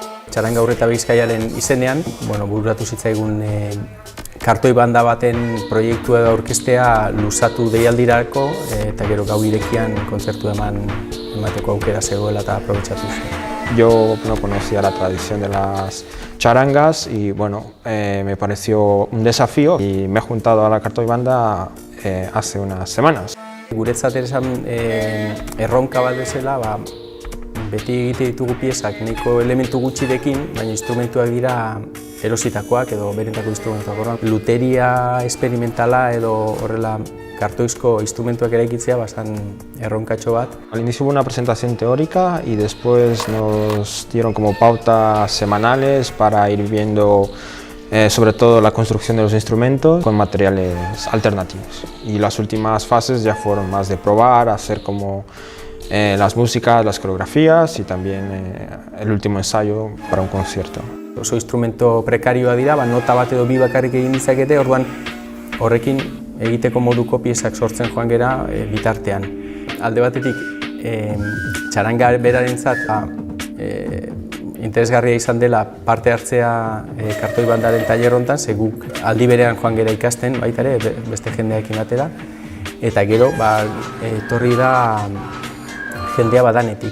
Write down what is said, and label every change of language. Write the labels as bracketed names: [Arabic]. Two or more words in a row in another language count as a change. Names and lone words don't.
[Basque] Txaranga Urreta Bizkaiaren izenean, bururatu zitzaigun kartoi banda baten proiektua aurkeztea luzatu deialdirako eta gero gau irekian kontzertu emateko aukera zegoela eta aprobetxatu zen. [Spanish] Yo no conocía la tradición de las charangas y me pareció un desafío y me he juntado a la [Basque] kartoi banda [Spanish] hace unas semanas. [Basque] Guretzat esan erronka bat bezala, beti egite ditugu piezak nahiko elementu gutxirekin, baina instrumentuak dira erositakoak edo berentako instrumentuak. Luteria experimentala edo horrela kartoizko instrumentuak eraikitzea bastan erronkatxo bat. [Spanish] Al inicio hubo una presentación teórica y después nos dieron como pautas semanales para ir viendo sobre todo la construcción de los instrumentos con materiales alternativos. Y las últimas fases ya fueron más de probar, hacer como las músicas, las coreografías y también el último ensayo para un concierto. [Basque] Oso instrumento prekarioa dira, nota bat edo bi bakarrik egin ditzakete, orduan horrekin egiteko moduko piezak sortzen joan gera bitartean. Alde batetik, txaranga berarentzat interesgarria izan dela parte hartzea kartoi bandaren tailer hontan, ze guk aldi berean joan gera ikasten baita ere beste jendeekin batera, eta gero etorri da jendea badanetik.